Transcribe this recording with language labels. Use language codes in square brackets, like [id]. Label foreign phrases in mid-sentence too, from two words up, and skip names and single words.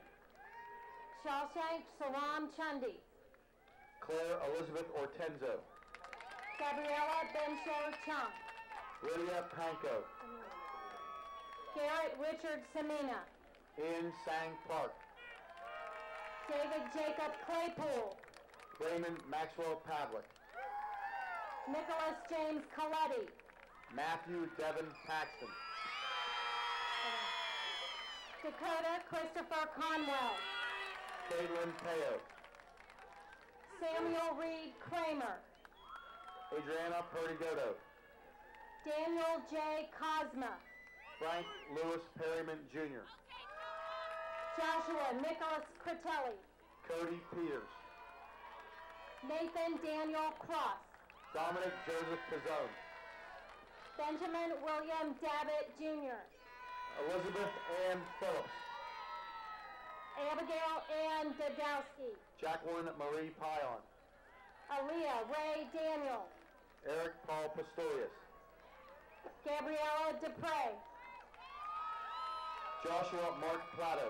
[en] Shawshank Salam Chundi. Claire Elizabeth Ortenzo. Gabriella Bensho Chung. Lydia Panko. Garrett Richard Samina. Ian Sang Park. David Jacob Claypool. Raymond Maxwell Pavlik. Nicholas James Coletti. Matthew Devin Paxton. Dakota Christopher Conwell. Caitlin Peo. Samuel Reed Kramer. Adriana Perdigoto. Daniel J. Cosma. Frank Lewis Perryman Jr. Joshua Nicholas Critelli. Cody Peters. Nathan Daniel Cross. Dominic Joseph Pizzone. Benjamin William Dabbit Jr. Elizabeth Ann Phillips. Abigail Ann Dadowski. Jacqueline Marie Pion. Aaliyah Ray Daniel. Eric Paul Pistorius. Gabriella Dupre. Joshua Mark Plato.